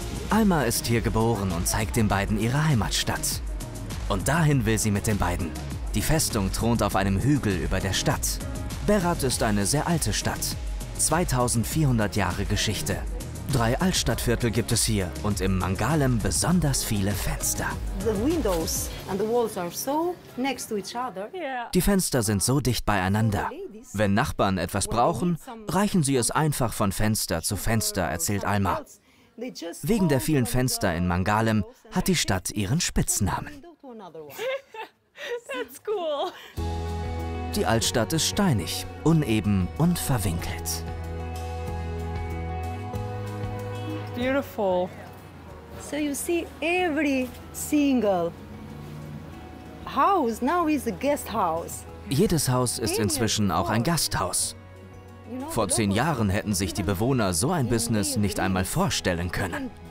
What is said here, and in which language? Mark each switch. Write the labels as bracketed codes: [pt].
[de] Alma ist hier geboren und zeigt den beiden ihre Heimatstadt. Und dahin will sie mit den beiden. Die Festung thront auf einem Hügel über der Stadt. Berat ist eine sehr alte Stadt. 2400 Jahre Geschichte. 3 Altstadtviertel gibt es hier und im Mangalem besonders viele Fenster. [en] The windows and the walls are so next to each other. Yeah. [de] Die Fenster sind so dicht beieinander. Wenn Nachbarn etwas brauchen, reichen sie es einfach von Fenster zu Fenster, erzählt Alma. Wegen der vielen Fenster in Mangalem hat die Stadt ihren Spitznamen. [en] That's cool. [de] Die Altstadt ist steinig, uneben und verwinkelt. [en] Beautiful. So you see every single house now is a guest house. [de] Jedes Haus ist inzwischen auch ein Gasthaus. Vor 10 Jahren hätten sich die Bewohner so ein Business nicht einmal vorstellen können.